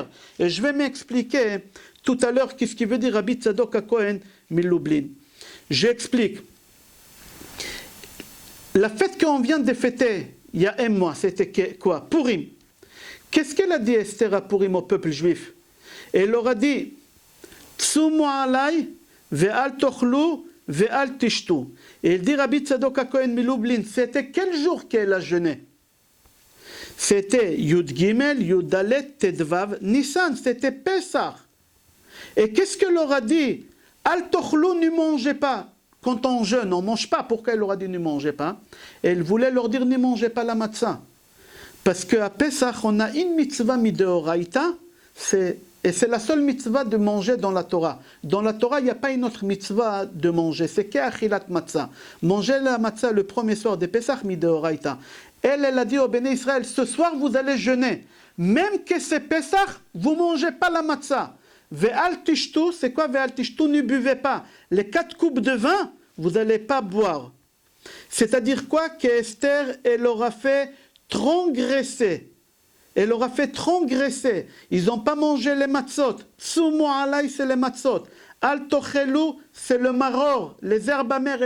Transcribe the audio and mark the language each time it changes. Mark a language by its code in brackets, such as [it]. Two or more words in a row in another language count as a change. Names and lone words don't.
[fr] Et je vais m'expliquer tout à l'heure qu'est-ce qui veut dire Rabbi Tzadok HaKohen Milublin. J'explique. La fête qu'on vient de fêter il y a un mois, c'était quoi? Purim. Qu'est-ce qu'elle a dit Esther à Purim au peuple juif? Elle leur a dit [he] צומו עלי ואל תאכלו ואל תשתו. [fr] Et elle dit Rabbi Tzadok HaKohen Milublin, c'était quel jour qu'elle a jeûné? [he] C'était יוד גימל, יוד דלת, [fr] Tedvav, Nissan, c'était Pessah. Et qu'est-ce qu'elle leur a dit? [he] אל תאכלו, [fr] ne mangez pas. Quand on jeûne, on ne mange pas. Pourquoi elle leur a dit ne mangez pas? Elle voulait leur dire ne mangez pas la matzah. Parce qu'à Pessah, on a une [he] מצוה מדאורייתא, [fr] et c'est la seule mitzvah de manger dans la Torah. Dans la Torah, il n'y a pas une autre mitzvah de manger, c'est qu' [he] אכילת מצה. [fr] Manger la matzah le premier soir de Pessah mideoraita. Elle a dit au [he] בני ישראל, [fr] ce soir vous allez jeûner. Même que c'est Pessah, vous ne mangez pas la matzah. [he] ואל תשתו, [fr] c'est quoi [he] ואל תשתו? [fr] Ne buvez pas. Les 4 coupes de vin, vous n'allez pas boire. C'est-à-dire quoi? Qu'Esther, elle aura fait transgresser. Elle aura fait transgresser. Ils n'ont pas mangé les matzot. [he] צומו עלי, [fr] c'est les matzot. [he] אל תאכלו, [fr] c'est le maror, les herbes amères.